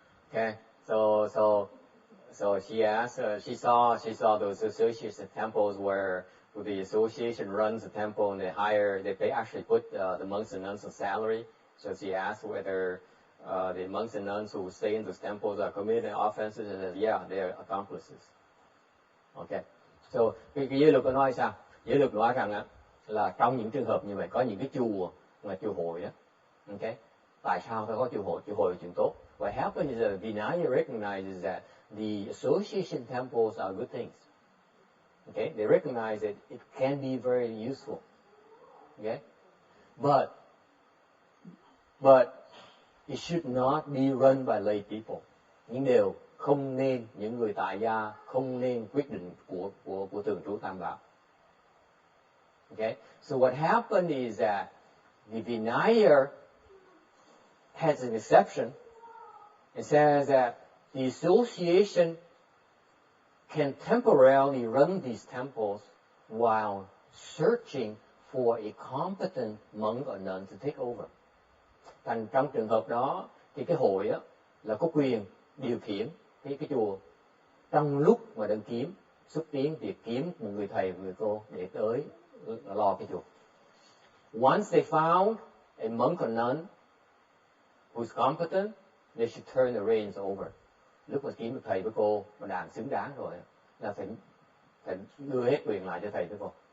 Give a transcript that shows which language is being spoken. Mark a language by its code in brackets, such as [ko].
[en] Okay, so she asked, she saw those association temples where the association runs the temple and they actually put the monks and nuns on salary. So she asked whether the monks and nuns who stay in those temples are committing offenses, and said, yeah, they are accomplices. [vi] Okay, so cái giới luật có nói sao? Giới luật nói rằng là trong những trường hợp như vậy có những cái chùa là chùa hội đó. Okay, tại sao phải có chùa hội? Chùa hội là chuyện tốt. [en] What happens is that Vinaya recognizes that the association temples are good things. Okay, they recognize that it can be very useful. Okay, but it should not be run by lay people. [vi] Nhưng điều không nên, những người tại gia không nên quyết định của thường trú Tam Bảo. [en] Okay, so what happened is that the Vinaya has an exception. It says that the association can temporarily run these temples while searching for a competent monk or nun to take over. [vi] Thành trong trường hợp đó thì cái hội á, là có quyền điều khiển cái chùa trong lúc mà đang xúc tiến việc kiếm một người thầy, một người cô để tới lo cái chùa. [en] Once they found a monk or nun who's competent, they should turn the reins over. [vi] Lúc mà kiếm được thầy với cô mà đàn xứng đáng rồi là phải đưa hết quyền lại cho thầy với cô.